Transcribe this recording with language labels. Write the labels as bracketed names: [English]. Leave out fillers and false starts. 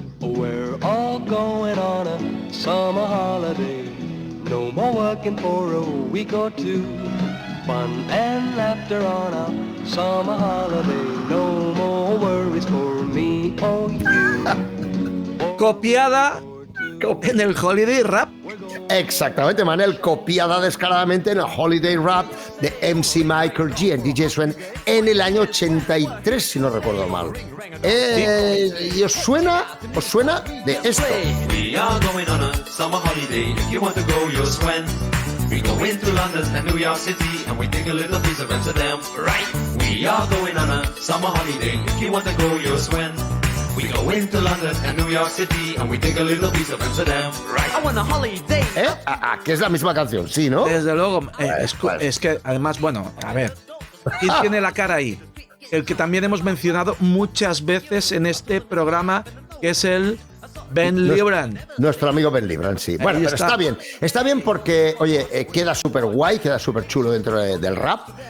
[English] We're all going on a summer holiday. No more working for a week or two. Fun and laughter on a summer holiday. No more worries for me or you. [Spanish] Copiada en el Holiday Rap. Exactamente, Manel, copiada descaradamente en el Holiday Rap de MC Michael G en DJ Sven en el año 83, si no recuerdo mal. ¿Y os suena de esto? [English] We are going on a summer holiday. If you want to go, you'll swim. We go into London and New York City, and we take a little piece of Amsterdam, right? We are going on a summer holiday. If you want to go, you'll swim. We go into London and New York City, and we take a little piece of Amsterdam, right? I want a holiday. [Spanish] Que es la misma canción, sí, ¿no? Desde luego. Es que, además, bueno, a ver, ¿quién tiene la cara ahí? El que también hemos mencionado muchas veces en este programa, que es el Ben Libran. Nuestro amigo Ben Libran, sí. Bueno, pero está bien porque, oye, queda súper guay, queda súper chulo dentro del rap.